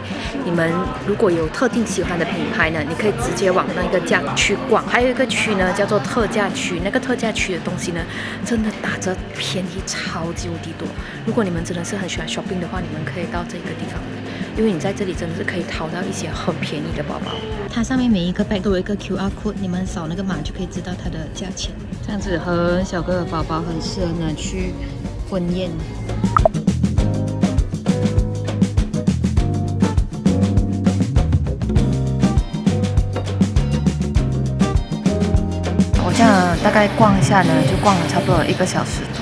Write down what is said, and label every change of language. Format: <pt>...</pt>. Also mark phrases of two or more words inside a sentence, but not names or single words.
<zh>你們如果有特定喜歡的品牌呢，你可以直接往那個架去逛。還有一個區呢，叫做特價區，那個特價區的東西呢，真的打折便宜超級無敵多。如果你們真的是很喜歡shopping的話，你们可以到這個地方來，因為你在這裡真的是可以淘到一些很便宜的包包。它上面每一個 bag 都有一個</zh> <en>QR code，</en> <zh>你們掃那個碼就可以知道它的價錢。這樣子很小個的包包很適合拿去婚宴。我這樣大概逛一下呢，就逛了差不多1個小時多。</zh>